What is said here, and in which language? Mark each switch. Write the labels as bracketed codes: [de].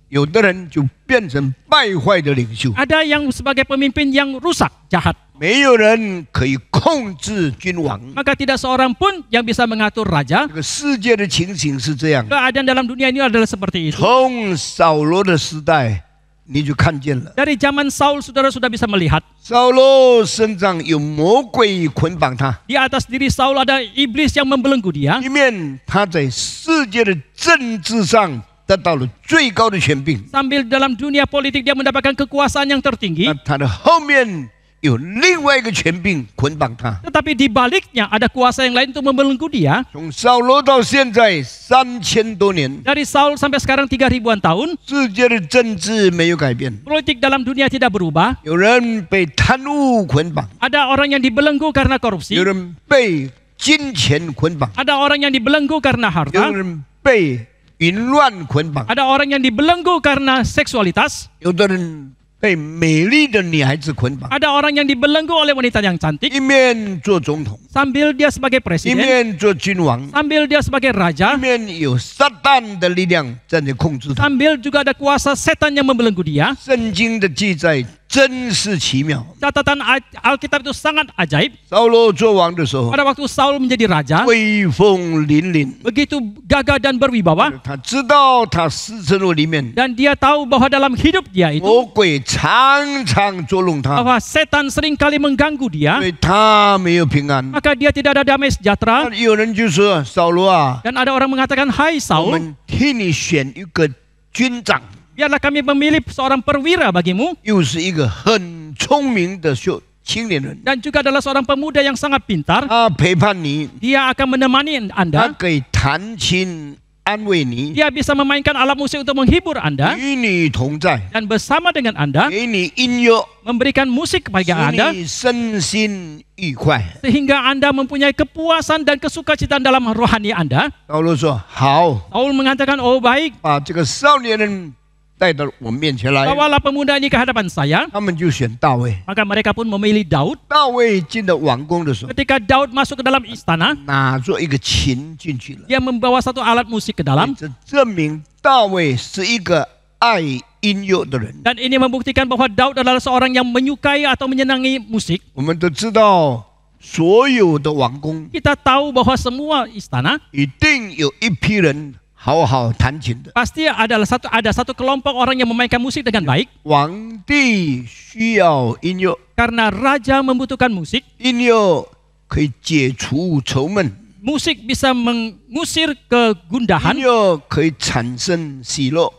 [zh] 有的人就变成败坏的领袖。 [id] Ada yang sebagai pemimpin yang rusak, jahat. [zh] 没有人可以控制君王。 [id] Maka tidak seorang pun yang bisa mengatur raja. [zh] 这个世界的情形是这样， [id] Keadaan dalam dunia ini adalah seperti itu. [zh] 从扫罗的时代你就看见了， [id] Dari zaman Saul saudara sudah bisa melihat. [zh] 扫罗身上有魔鬼捆绑他， [id] Di atas diri Saul ada iblis yang membelenggu dia. [zh] 一面他在世界的政治上得到了最高的权柄， [id] Sambil dalam dunia politik dia mendapatkan kekuasaan yang tertinggi. [zh] 那他的后面有另外一个权柄捆绑他。 [id] Tetapi di baliknya ada kuasa yang lain untuk membelenggu dia. [zh] 从扫罗到现在3000多年， [id] Dari Saul sampai sekarang 3000-an tahun, [zh] 世界的政治没有改变， [id] politik dalam dunia tidak berubah. [zh] 有人被贪污捆绑， [id] Ada orang yang dibelenggu karena korupsi. [zh] 有人被金钱捆绑， [id] Ada orang yang dibelenggu karena [zh] 有 [id] harta. [zh] 人被淫乱捆绑， [id] Ada orang yang dibelenggu karena seksualitas. [zh] 有的人被美丽的女孩子捆绑， [id] Ada orang yang dibelenggu oleh wanita yang cantik. [zh] 一面做总统， [id] Sambil dia sebagai presiden, [zh] 面做君王， [id] sambil dia sebagai raja, [zh] 面有撒旦的力量在那控制他。 [id] sambil juga ada kuasa setan yang membelenggu dia. [zh] 圣经的记载真是奇妙。 [id] Catatan Alkitab itu sangat ajaib. [zh] 扫罗做王的时候， [id] Pada waktu Saul menjadi raja, [zh] 威风凛凛， [id] begitu gagah dan berwibawa, [zh] 他知道他私生活里面 [id] dan dia tahu bahwa dalam hidup dia itu [zh] 魔鬼常常捉弄他， [id] bahwa setan seringkali mengganggu [zh] 因 [id] dia, [zh] 为他没有平安。 [id] maka dia tidak ada damai sejahtera. [zh] 有人就说：“扫罗啊， [id] Dan ada orang mengatakan, "Hai [zh] 我 [id] Saul, [zh] 们替你选一个军长， [id] biarlah kami memilih seorang perwira bagimu, [zh] 又是一个很聪明的青年人， [id] dan juga adalah seorang pemuda yang sangat pintar. [zh] 他陪伴你， [id] Dia akan menemani [zh] 他 [id] Anda. [zh] 可以弹琴安慰你， [id] Dia bisa memainkan alat musik untuk menghibur Anda [zh] 与你同在， [id] dan bersama dengan Anda [zh] 给你音乐， [id] memberikan musik [zh] 使 [id] kepada Anda [zh] 你身心愉快。” [id] sehingga Anda mempunyai kepuasan dan kesukacitaan dalam rohani Anda. [zh] 扫罗说：“好， [id] Saul mengatakan, "Oh baik, [zh] 把这个少年人带到我面前来。” [id] bawalah pemuda ini ke hadapan saya." [zh] 他们就选大卫。 [id] Maka mereka pun memilih Daud. [zh] 大卫进了王宫的时候， [id] Ketika Daud masuk ke dalam istana, [zh] 拿着一个琴进去了， [id] dia membawa satu alat musik ke dalam. [zh] 这证明大卫是一个爱音乐的人。 [id] Dan ini membuktikan bahwa Daud adalah seorang yang menyukai atau menyenangi musik. [zh] 我们都知道，所有的王宫 [id] Kita tahu bahwa semua istana [zh] 一定有一批人好好弹琴的。 [id] pasti ada satu kelompok orang yang memainkan musik dengan baik. [zh] 皇帝需要音乐， [id] Karena raja membutuhkan musik, [zh] 音乐可以解除愁闷， [id] musik bisa mengusir [zh] 音 [id] kegundahan [zh] 乐可以产生喜乐。